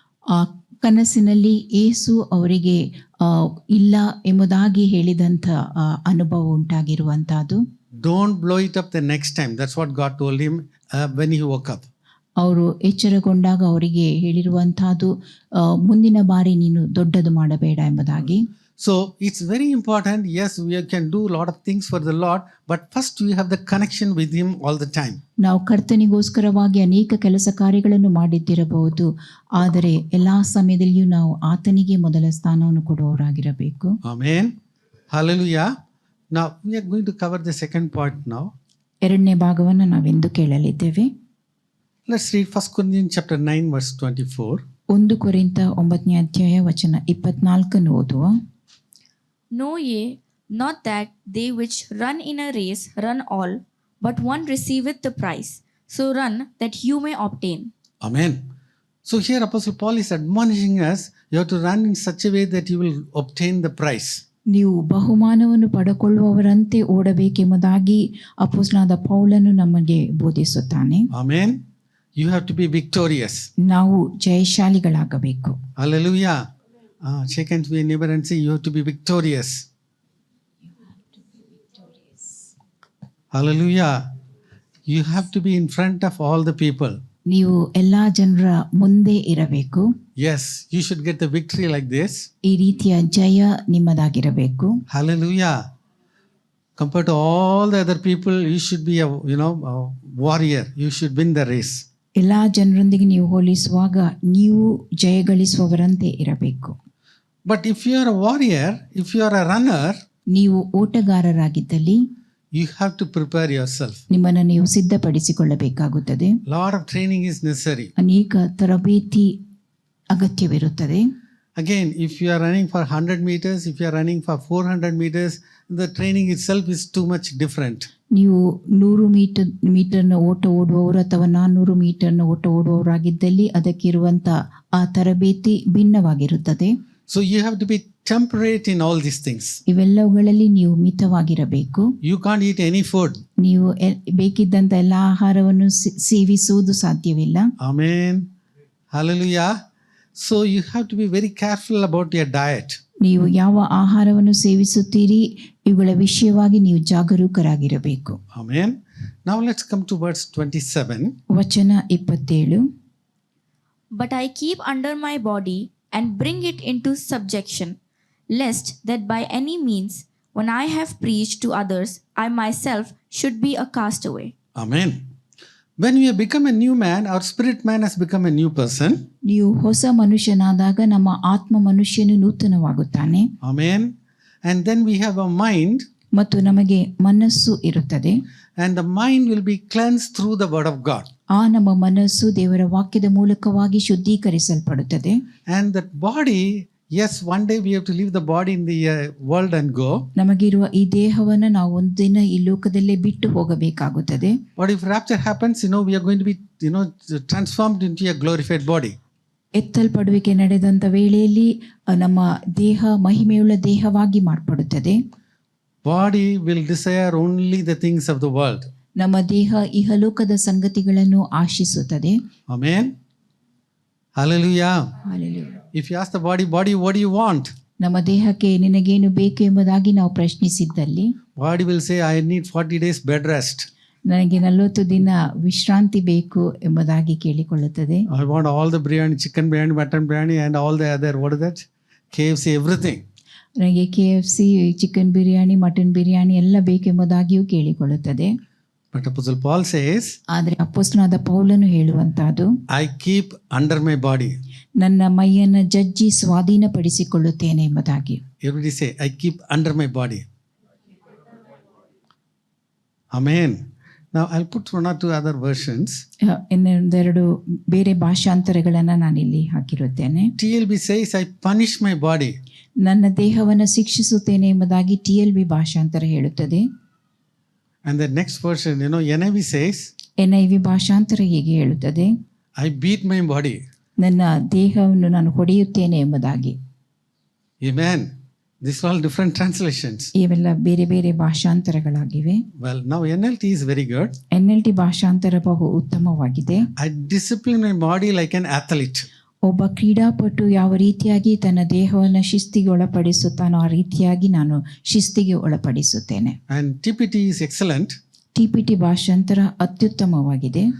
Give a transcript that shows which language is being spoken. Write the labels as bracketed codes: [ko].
[kn] ಆ ಕನಸಿನಲ್ಲಿ ಯೇಸು ಅವರಿಗೆ ಇಲ್ಲ ಎಂಬುದಾಗಿ ಹೇಳಿದಂಥ ಅನುಭವ ಉಂಟಾಗಿರುವಂತಹದ್ದು. [en] Don't blow it up the next time. That's what God told him when he woke up. [kn] ಅವರು ಎಚ್ಚರಗೊಂಡಾಗ ಅವರಿಗೆ ಹೇಳಿರುವಂತಹದ್ದು, ಮುಂದಿನ ಬಾರಿ ನೀನು ದೊಡ್ಡದು ಮಾಡಬೇಡ ಎಂಬುದಾಗಿ. [en] So it's very important. Yes, we can do a lot of things for the Lord, but first we have the connection with him all the time. [kn] ನಾವು ಕರ್ತನಿಗೋಸ್ಕರವಾಗಿ ಅನೇಕ ಕೆಲಸ ಕಾರ್ಯಗಳನ್ನು ಮಾಡಿದ್ದಿರಬಹುದು, ಆದರೆ ಎಲ್ಲಾ ಸಮಯದಲ್ಲಿಯೂ ನಾವು ಆತನಿಗೆ ಮೊದಲ ಸ್ಥಾನವನ್ನು ಕೊಡುವವರಾಗಿರಬೇಕು. [en] Amen. Hallelujah. Now we are going to cover the second point now. [kn] ಎರಡನೇ ಭಾಗವನ್ನು ನಾವೆಂದು ಕೇಳಲಿದ್ದೇವೆ. [en] Let's read 1 Corinthians chapter 9 verse 24. [kn] 1 ಕೊರಿಂಥ 9ನೇ ಅಧ್ಯಾಯ ವಚನ 24 ಓದುವ. [en] Know ye not that they which run in a race run all, but one receiveth the prize. So run that you may obtain. Amen. So here Apostle Paul is admonishing us, you have to run in such a way that you will obtain the prize. [kn] ನೀವು ಬಹುಮಾನವನ್ನು ಪಡೆದುಕೊಳ್ಳುವವರಂತೆ ಓಡಬೇಕೆಂಬುದಾಗಿ ಅಪೊಸ್ತಲನಾದ ಪೌಲನು ನಮಗೆ ಬೋಧಿಸುತ್ತಾನೆ. [en] Amen. You have to be victorious. [kn] ನಾವು ಜಯಶಾಲಿಗಳಾಗಬೇಕು. [en] Hallelujah. Shake hands with your neighbor and say, you have to be victorious. Hallelujah. You have to be in front of all the people. [kn] ನೀವು ಎಲ್ಲಾ ಜನರ ಮುಂದೆ ಇರಬೇಕು. [en] Yes, you should get the victory like this. [kn] ಈ ರೀತಿಯ ಜಯ ನಿಮ್ಮದಾಗಿರಬೇಕು. [en] Hallelujah. Compared to all the other people, you should be a warrior. You should win the race. [kn] ಎಲ್ಲಾ ಜನರೊಂದಿಗೆ ನೀವು ಹೋಲಿಸುವಾಗ ನೀವು ಜಯಗಳಿಸುವವರಂತೆ ಇರಬೇಕು. [en] But if you are a warrior, if you are a runner, [kn] ನೀವು ಓಟಗಾರರಾಗಿದ್ದಲ್ಲಿ [en] you have to prepare yourself. [kn] ನಿಮ್ಮನ್ನು ನೀವು ಸಿದ್ಧಪಡಿಸಿಕೊಳ್ಳಬೇಕಾಗುತ್ತದೆ. [en] Lot of training is necessary. [kn] ಅನೇಕ ತರಬೇತಿ ಅಗತ್ಯವಿರುತ್ತದೆ. [en] Again, if you are running for 100 meters, if you are running for 400 meters, the training itself is too much different. [kn] ನೀವು 100 ಮೀಟರ್ನ ಓಟ ಓಡುವವರು ಅಥವಾ 400 ಮೀಟರ್ನ ಓಟ ಓಡುವವರಾಗಿದ್ದಲ್ಲಿ ಅದಕ್ಕಿರುವಂಥ ಆ ತರಬೇತಿ ಭಿನ್ನವಾಗಿರುತ್ತದೆ. [en] So you have to be temperate in all these things. [kn] ಇವೆಲ್ಲವುಗಳಲ್ಲಿ ನೀವು ಮಿತವಾಗಿರಬೇಕು. [en] You can't eat any food. [kn] ನೀವು ಬೇಕಿದ್ದಂಥ ಎಲ್ಲ ಆಹಾರವನ್ನು ಸೇವಿಸುವುದು ಸಾಧ್ಯವಿಲ್ಲ. [en] Amen. Hallelujah. So you have to be very careful about your diet. [kn] ನೀವು ಯಾವ ಆಹಾರವನ್ನು ಸೇವಿಸುತ್ತೀರಿ ಇವುಗಳ ವಿಷಯವಾಗಿ ನೀವು ಜಾಗರೂಕರಾಗಿರಬೇಕು. [en] Amen. Now let's come to verse 27. [kn] ವಚನ 27. [en] But I keep under my body and bring it into subjection, lest that by any means, when I have preached to others, I myself should be a castaway. Amen. When we have become a new man, our spirit man has become a new person. [kn] ನೀವು ಹೊಸ ಮನುಷ್ಯನಾದಾಗ ನಮ್ಮ ಆತ್ಮ ಮನುಷ್ಯನು ನೂತನವಾಗುತ್ತಾನೆ. [en] Amen. And then we have a mind. [kn] ಮತ್ತು ನಮಗೆ ಮನಸ್ಸು ಇರುತ್ತದೆ. [en] And the mind will be cleansed through the word of God. [kn] ಆ ನಮ್ಮ ಮನಸ್ಸು ದೇವರ ವಾಕ್ಯದ ಮೂಲಕವಾಗಿ ಶುದ್ಧೀಕರಿಸಲ್ಪಡುತ್ತದೆ. [en] And that body, yes, one day we have to leave the body in the world and go. [kn] ನಮಗಿರುವ ಈ ದೇಹವನ್ನು ನಾವು ಒಂದಿನ ಈ ಲೋಕದಲ್ಲೇ ಬಿಟ್ಟು ಹೋಗಬೇಕಾಗುತ್ತದೆ. [en] But if rapture happens, we are going to be, transformed into a glorified body. [kn] ಎತ್ತಲ್ಪಡುವಿಕೆ ನಡೆದಂತ ವೇಳೆಯಲ್ಲಿ ನಮ್ಮ ದೇಹ ಮಹಿಮೆಯುಳ್ಳ ದೇಹವಾಗಿ ಮಾರ್ಪಡುತ್ತದೆ. [en] Body will desire only the things of the world. [kn] ನಮ್ಮ ದೇಹ ಇಹಲೋಕದ ಸಂಗತಿಗಳನ್ನು ಆಶಿಸುತ್ತದೆ. [en] Amen. Hallelujah. Hallelujah. If you ask the body, what do you want? [kn] ನಮ್ಮ ದೇಹಕ್ಕೆ ನಿನಗೇನು ಬೇಕು ಎಂಬುದಾಗಿ ನಾವು ಪ್ರಶ್ನಿಸಿದ್ದಲ್ಲಿ [en] Body will say, I need 40 days bed rest. [kn] ನನಗೆ 40 ದಿನ ವಿಶ್ರಾಂತಿ ಬೇಕು ಎಂಬುದಾಗಿ ಕೇಳಿಕೊಳ್ಳುತ್ತದೆ. [en] I want all the biryani, chicken biryani, mutton biryani and all the other, what is that? KFC, everything. [kn] ನನಗೆ KFC, chicken biryani, mutton biryani ಎಲ್ಲ ಬೇಕೆಂಬುದಾಗಿಯೂ ಕೇಳಿಕೊಳ್ಳುತ್ತದೆ. [en] But Apostle Paul says, [kn] ಆದರೆ ಅಪೊಸ್ತಲನಾದ ಪೌಲನು ಹೇಳುವಂತಹದ್ದು, [en] I keep under my body. [kn] ನನ್ನ ಮೈಯನ್ನು ಜಜ್ಜಿ ಸ್ವಾಧೀನಪಡಿಸಿಕೊಳ್ಳುತ್ತೇನೆ ಎಂಬುದಾಗಿ. [en] Everybody say, I keep under my body. Amen. Now I'll put one or two other versions. [kn] ಇನ್ನೊಂದೆರಡು ಬೇರೆ ಭಾಷಾಂತರಗಳನ್ನು ನಾನಿಲ್ಲಿ ಹಾಕಿರುತ್ತೇನೆ. [en] TLB says, I punish my body. [kn] ನನ್ನ ದೇಹವನ್ನು ಶಿಕ್ಷಿಸುತ್ತೇನೆ ಎಂಬುದಾಗಿ TLB ಭಾಷಾಂತರ ಹೇಳುತ್ತದೆ. [en] And the next version, NIV says, [kn] NIV ಭಾಷಾಂತರ ಹೀಗೆ ಹೇಳುತ್ತದೆ, [en] I beat my body. [kn] ನನ್ನ ದೇಹವನ್ನು ನಾನು ಹೊಡೆಯುತ್ತೇನೆ ಎಂಬುದಾಗಿ. [en] Amen. These are all different translations. [kn] ಇವೆಲ್ಲ ಬೇರೆ ಬೇರೆ ಭಾಷಾಂತರಗಳಾಗಿವೆ. [en] Well, now NLT is very good. [kn] NLT ಭಾಷಾಂತರ ಬಹು ಉತ್ತಮವಾಗಿದೆ. [en] I discipline my body like an athlete. [kn] ಒಬ್ಬ ಕ್ರೀಡಾಪಟು ಯಾವ ರೀತಿಯಾಗಿ ತನ್ನ ದೇಹವನ್ನು ಶಿಸ್ತಿಗೆ ಒಳಪಡಿಸುತ್ತಾನೋ ಆ ರೀತಿಯಾಗಿ ನಾನು ಶಿಸ್ತಿಗೆ ಒಳಪಡಿಸುತ್ತೇನೆ. [en] And TPT is excellent. [kn] TPT ಭಾಷಾಂತರ ಅತ್ಯುತ್ತಮವಾಗಿದೆ.